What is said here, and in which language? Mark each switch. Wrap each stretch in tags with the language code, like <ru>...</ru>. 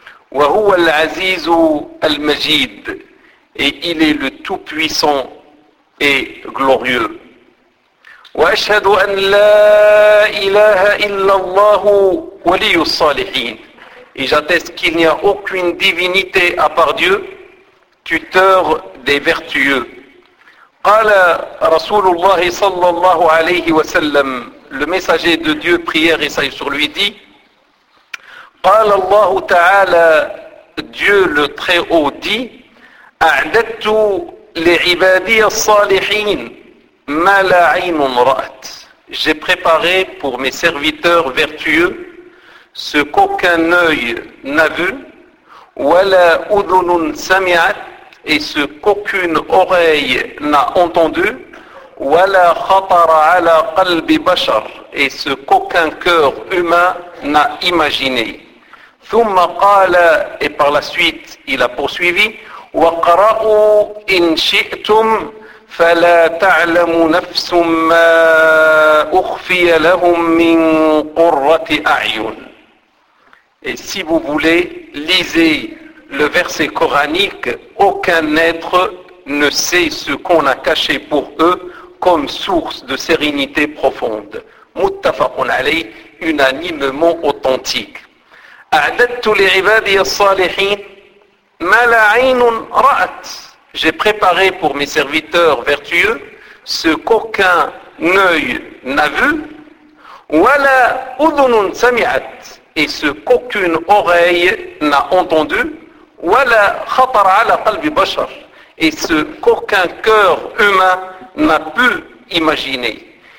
<ar>Wa huwa al-'azizu al-majid.</ar> <fr>Et il est le Tout-Puissant et Glorieux.</fr> <ar>وَأَشْهَدُ أَنْ لَا إِلَهَ إِلَّا اللَّهُ وَلِيُّ الصَّالِحِينَ</ar> <fr>Et j'atteste qu'il n'y a aucune divinité à part Dieu, tuteur des vertueux.</fr> <ar>قَالَ رَسُولُ اللَّهِ صَلَّى اللَّهُ عَلَيْهِ وَسَلَّمُ</ar> <fr>Le messager de Dieu, prière et salut sur lui, dit</fr> <ar>قَالَ اللَّهُ تَعَالَى</ar> <fr>Dieu le Très-Haut dit</fr> <ar>أعددت لعبادي الصالحين ما لا عين رأت.</ar> <fr>J'ai préparé pour mes serviteurs vertueux ce qu'aucun œil n'a vu,</fr> <ar>ولا أذن سمعت</ar> <fr>et ce qu'aucune oreille n'a entendu,</fr> <ar>ولا خطر على قلب بشر</ar> <fr>et ce qu'aucun cœur humain n'a imaginé.</fr> <ar>ثم قال</ar> <fr>et par la suite il a poursuivi.</fr> <ar>وَقَرَأُوا إِنْ شِئْتُمْ فَلَا تَعْلَمُ نَفْسٌ مَا أُخْفِيَ لَهُمْ مِنْ قُرَّةِ أَعْيُنٍ</ar> <fr>Et si vous voulez, lisez le verset coranique, aucun être ne sait ce qu'on a caché pour eux comme source de sérénité profonde.</fr> <ar>Muttafaqun alayh,</ar> <fr>unanimement authentique.</fr> <ar>أَعْدَدْتُ لِعِبَادِيَ الصَّالِحِينَ Mala'inun ra'at.</ar> <fr>J'ai préparé pour mes serviteurs vertueux ce qu'aucun œil n'a vu,</fr> <ar>wala udhunun sami'at,</ar> <fr>et ce qu'aucune oreille n'a entendu,</fr> <ar>wala khatara 'ala qalbi bashar,</ar> <fr>et ce qu'aucun cœur humain n'a pu imaginer.</fr>